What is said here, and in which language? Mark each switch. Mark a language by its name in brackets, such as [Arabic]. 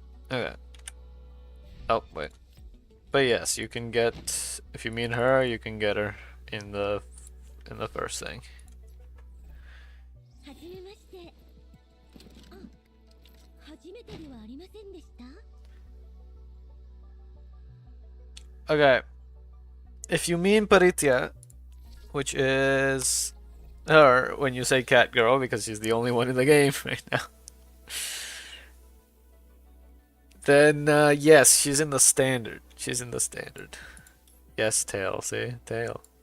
[English] Okay. Oh, wait. But yes, you can get, if you mean her, you can get her in the first thing. [Japanese] はじめまして。あ、初めてではありませんでした。 [English] Okay. If you mean Paritia, which is her when you say cat girl, because she's the only one in the game right now, then yes, she's in the standard. She's in the standard. Yes, tail. See, tail.